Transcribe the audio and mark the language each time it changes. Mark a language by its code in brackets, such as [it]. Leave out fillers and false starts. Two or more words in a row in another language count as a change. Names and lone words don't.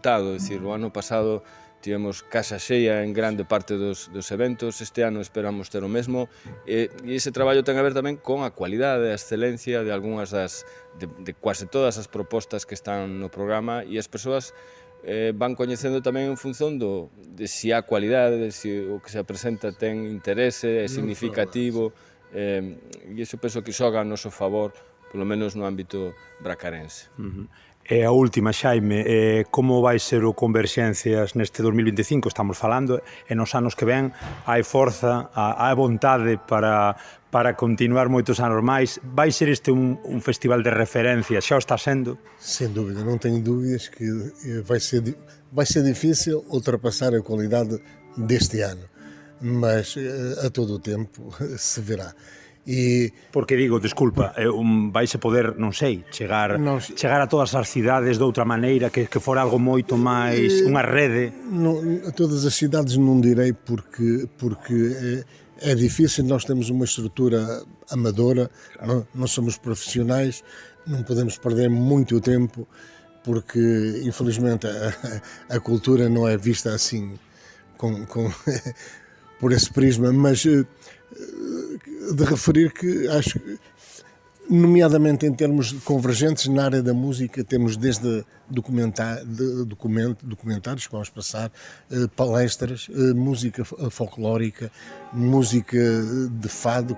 [gl] É dicir, o ano pasado tivemos casa xeia en grande parte dos eventos, este ano esperamos ter o mesmo, e ese traballo ten a ver tamén con a cualidade, a excelencia de algunhas de quase todas as propostas que están no programa, e as persoas van coñecendo tamén en función de si há cualidade, de si o que se presenta ten interese, é significativo, e iso penso que xoga a noso favor, polo menos no ámbito bracarense. E a última, Xaime, como vai ser o Converxencias neste 2025? Estamos falando, e nos anos que ven hai forza, hai vontade para continuar moitos anos máis. Vai ser este un festival de referencia? Xa o está sendo? [pt] Sem dúvida, não tenho dúvidas que vai ser difícil ultrapassar a qualidade deste ano, mas a todo o tempo se verá. [gl] Porque digo, desculpa, vaise poder, non sei, chegar a todas as cidades de outra maneira, que fora algo moito máis, unha rede? A todas as cidades non direi, porque é difícil. [pt] Nós temos uma estrutura amadora, claro. Não somos profissionais, não podemos perder muito tempo, porque infelizmente a cultura não é vista assim por esse prisma, mas de referir que acho, nomeadamente em termos convergentes na área da música, temos desde documentários que vamos passar, palestras, música folclórica, música de fado.